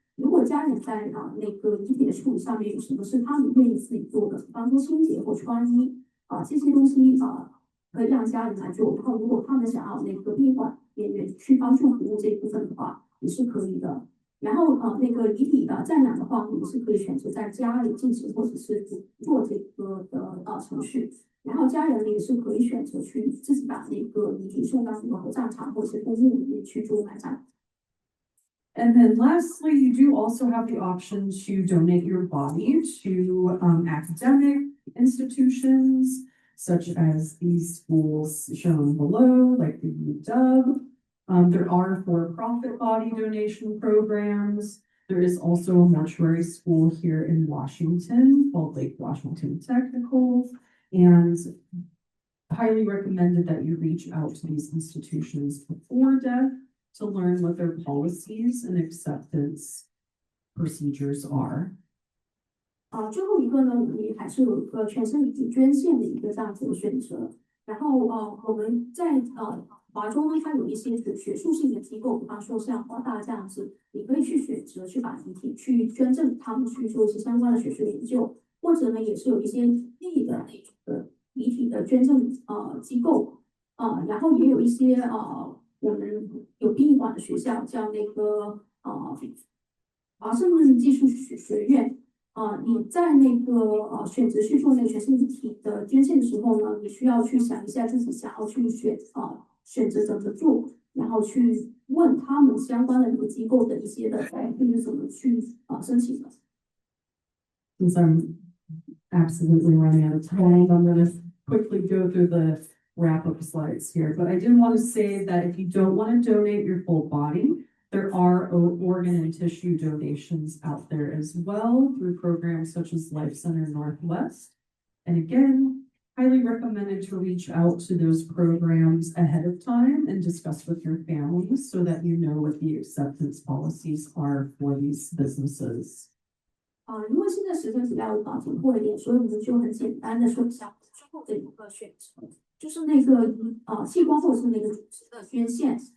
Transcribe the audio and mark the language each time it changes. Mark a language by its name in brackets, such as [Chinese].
[Chinese] 如果家人在那个遗体的处理上面有什么是他们愿意自己做的，比方说清洁或穿衣啊这些东西可以让家人来做。然后如果他们想要那个殡仪馆人员去帮助服务这一部分的话，也是可以的。然后那个遗体的暂养的话，我们是可以选择在家里进行，或者是做这个的程序。然后家人也是可以选择去自己把那个遗体送到那个合葬场或者是公墓里面去做埋葬。 [English] And then lastly, you do also have the option to donate your body to academic institutions, such as these schools shown below, like the UW. There are for-profit body donation programs. There is also a mortuary school here in Washington called Lake Washington Technical, and highly recommended that you reach out to these institutions before death to learn what their policies and acceptance procedures are. [Chinese] 最后一个呢，我们也还是有一个全身遗体捐献的一个这样子的选择。然后我们在华中呢，它有一些学术性的机构，比方说像华大这样子，你可以去选择去把遗体去捐赠，他们去做一些相关的学术研究，或者呢，也是有一些立的那种的遗体的捐赠机构然后也有一些我们有殡仪馆的学校叫那个华盛顿技术学院你在那个选择去做那个全身遗体的捐献的时候呢，你需要去想一下自己想要去选择怎么做，然后去问他们相关的那个机构的一些的就是怎么去申请的。 [English] Since I'm absolutely running out of time, I'm going to quickly go through the wrap-up slides here. But I did want to say that if you don't want to donate your full body, there are organ and tissue donations out there as well through programs such as Life Center Northwest. And again, highly recommended to reach out to those programs ahead of time and discuss with your families so that you know what the acceptance policies are for these businesses. [Chinese] 因为现在时间比较紧迫一点，所以我们就很简单的说一下最后的一个选择，就是那个器官或者是那个组织的捐献。